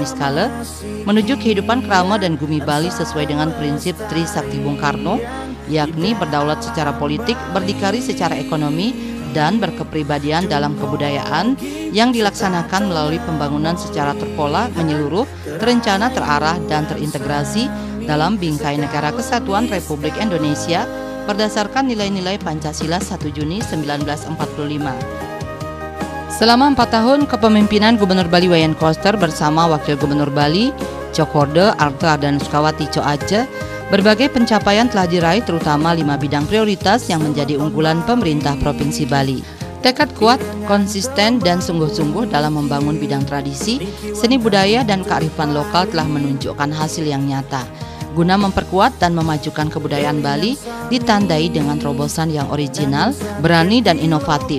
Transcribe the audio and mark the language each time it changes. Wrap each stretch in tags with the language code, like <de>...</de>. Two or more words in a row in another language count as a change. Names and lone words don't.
<id>niskala menuju kehidupan kerama dan bumi Bali sesuai dengan prinsip Tri Sakti Bung Karno, yakni berdaulat secara politik, berdikari secara ekonomi, dan berkepribadian dalam kebudayaan yang dilaksanakan melalui pembangunan secara terpola, menyeluruh, terencana, terarah, dan terintegrasi dalam bingkai negara kesatuan Republik Indonesia berdasarkan nilai-nilai Pancasila 1 Juni 1945. Selama 4 tahun kepemimpinan Gubernur Bali Wayan Koster bersama Wakil Gubernur Bali Cokorda Arta Ardana Sukawati Cok Aje, berbagai pencapaian telah diraih terutama 5 bidang prioritas yang menjadi unggulan pemerintah Provinsi Bali. Tekad kuat, konsisten, dan sungguh-sungguh dalam membangun bidang tradisi, seni budaya, dan kearifan lokal telah menunjukkan hasil yang nyata. Guna memperkuat dan memajukan kebudayaan Bali ditandai dengan terobosan yang original, berani, dan inovatif.</id>